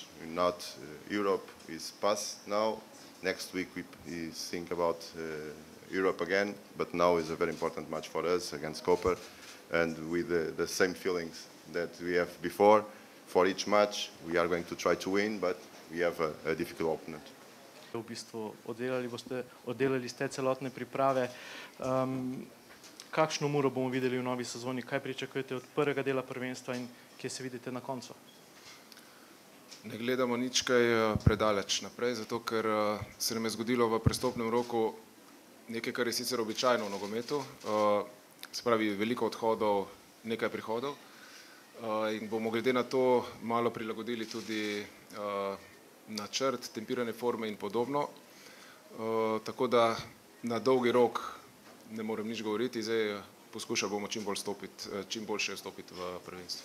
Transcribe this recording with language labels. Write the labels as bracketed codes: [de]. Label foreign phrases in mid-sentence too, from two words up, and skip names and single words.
[en] Not Europe is past now. Next week we think about Europe again, but now is a very important match for us against Koper, and with the same feelings that we have before. For each match we are going to try to win, but we have a difficult opponent. [sl] V bistvu oddelali ste celotne priprave. Kakšno Muro bomo videli v novi sezoni? Kaj pričakujete od prvega dela prvenstva in kje se vidite na koncu? Ne gledamo nič kaj predaleč naprej, zato ker se nam je zgodilo v prestopnem roku nekaj, kar je sicer običajno v nogometu, se pravi veliko odhodov, nekaj prihodov, in bomo glede na to malo prilagodili tudi načrt, tempirane forme in podobno, tako da na dolgi rok ne morem nič govoriti, zdaj poskušali bomo čim boljše stopiti v prvenstvo.